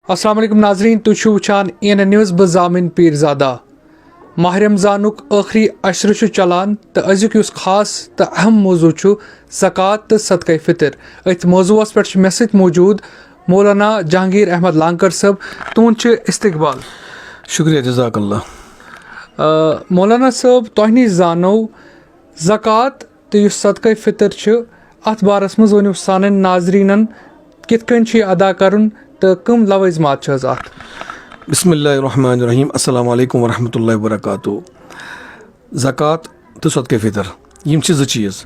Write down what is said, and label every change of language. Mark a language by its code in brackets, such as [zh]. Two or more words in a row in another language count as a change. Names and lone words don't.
[ks] अस्सलाम वालेकुम नाजरीन, तुम छो वुचान ANN न्यूज़ बह जामिन पीरजादा। माह रमजानुक आखिरी अशर छु चलान तो अजुक युस खास तो अहम मौजू छु ज़कात तो सदक़े फ़ितर। अथ मौजूस पे मे सत मौजूद मौलाना जहांगीर अहमद लांकर साहब। तुहद छु इस्तकबाल। शुक्रिया जज़ाकल्लाह। मौलाना साहब तुह नश जानो ज़कात तो युस सदक़े फ़ितर छु अथ बारस मज वनु सान नाजरीनन कित कन छु अदा करन तो कम लवाज़मात छ अत। बिस्मिल्लाहिर्रहमानिर्रहीम। अस्सलाम वालेकुम वरहमतुल्लाहि वबरकातुहू। ज़कात तो सदक़े फ़ितर यम ज़ चीज़।